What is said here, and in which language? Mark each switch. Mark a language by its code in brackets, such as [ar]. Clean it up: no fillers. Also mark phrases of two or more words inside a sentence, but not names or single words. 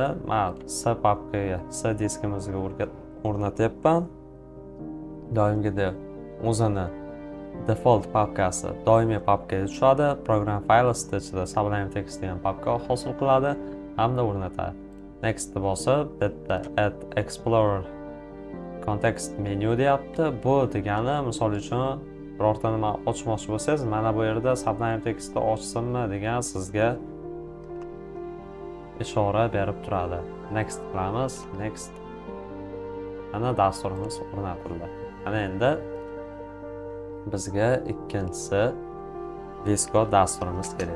[uz] Men C papkaga, C diskimizga o'rnatyapman. Doimgidek o'zini default papkasi doimiy papkaga tushadi. Program files ichida Sublime Text degan papka hosil qiladi hamda o'rnatadi. Next bosib, bitta [en] add explorer context menu [uz] deyapti. Bu degani, misol uchun birorta nima ochmoqchi bo'lsangiz, mana bu yerda Sublime Text'ni ochsinmi degan sizga ishora berib turadi. Next qilamiz. Next. Ana dasturimiz o'rnatildi. Ana endi bizga ikkinchisi VS-Code dasturimiz kerak.